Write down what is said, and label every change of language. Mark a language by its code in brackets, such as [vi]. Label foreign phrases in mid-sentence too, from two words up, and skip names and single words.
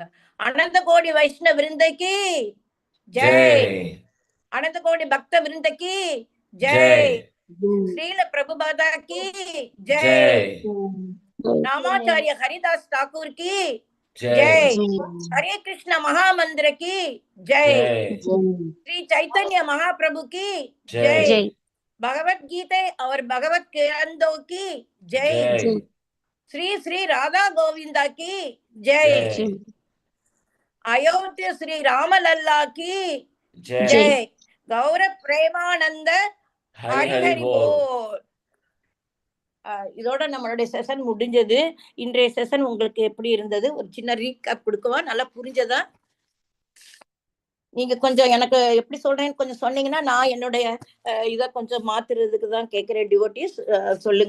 [hi] अनंत कोटि वैष्णव वृंद की जय, अनंत कोटि भक्त वृंद की जय, श्रील प्रभुपाद की जय, नामाचार्य हरिदास ठाकुर की जय, हरे कृष्ण महामंत्र की जय, श्री चैतन्य महाप्रभु की जय, भगवत गीता और भगवत ग्रंथों की जय, श्री श्री राधा गोविंदा की जय, अयोध्या श्री रामलल्ला की जय, गौर प्रेमानंद हरि हरि बोल. [ta] இதோட நம்மளுடைய செஷன் முடிஞ்சது. இன்றைய செஷன் உங்களுக்கு எப்படி இருந்தது? ஒரு சின்ன ரீகேப் கொடுக்கவா? நல்லா புரிஞ்சதா? நீங்க கொஞ்சம் எனக்கு எப்படி சொல்றேன்னு கொஞ்சம் சொன்னீங்கன்னா நான் என்னுடைய இதை கொஞ்சம் மாத்துறதுக்கு தான் கேட்கிறேன். டிவோட்டீஸ் சொல்லுங்க.